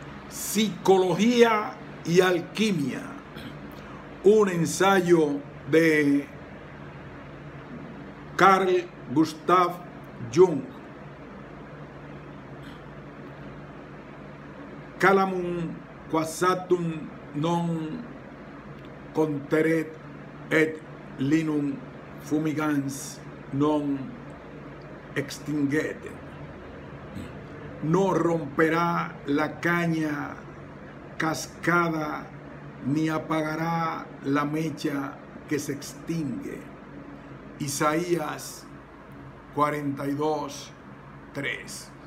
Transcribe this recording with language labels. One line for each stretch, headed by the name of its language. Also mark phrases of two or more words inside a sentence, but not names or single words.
Spanish: Psicología y alquimia, un ensayo de Carl Gustav Jung.
Latin: Calamum quassatum non conteret et linum fumigans non extinguet.
Spanish: No romperá la caña cascada ni apagará la mecha que se extingue. Isaías 42:3.